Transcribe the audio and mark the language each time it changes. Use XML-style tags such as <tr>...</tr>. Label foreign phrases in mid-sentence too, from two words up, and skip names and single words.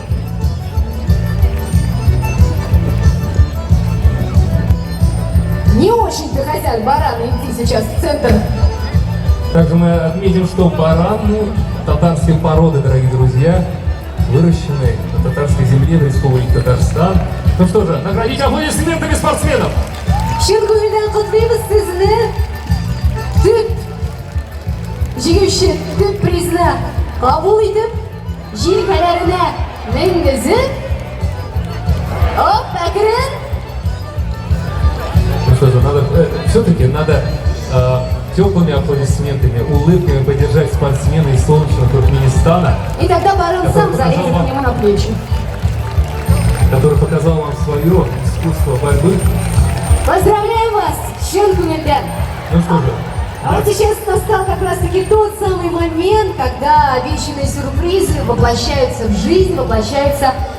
<ru>Не очень-то хотят бараны идти сейчас в центр. Также мы отметим, что бараны татарской породы, дорогие друзья, выращены на татарской земле в Республике Татарстан. Ну что же, наградите аплодисментами спортсменов!</ru> <kk>Шын көңілден құттықтаймыз сізді. Түп жеңуші түп призны қабыл етіп, желкелеріне мінгізіп, әкірін.</kk> <ru>Ну что же, все-таки надо теплыми аплодисментами, улыбками поддержать спортсмена из солнечного Туркменистана. И тогда барон сам залезет к нему на плечи. Который показал вам свое искусство борьбы. Поздравляю вас,</ru> <kk>шын көңілден.</kk> <ru>Ну что же. А вот сейчас настал как раз-таки тот самый момент, когда обещанные сюрпризы воплощаются в жизнь, воплощаются</ru>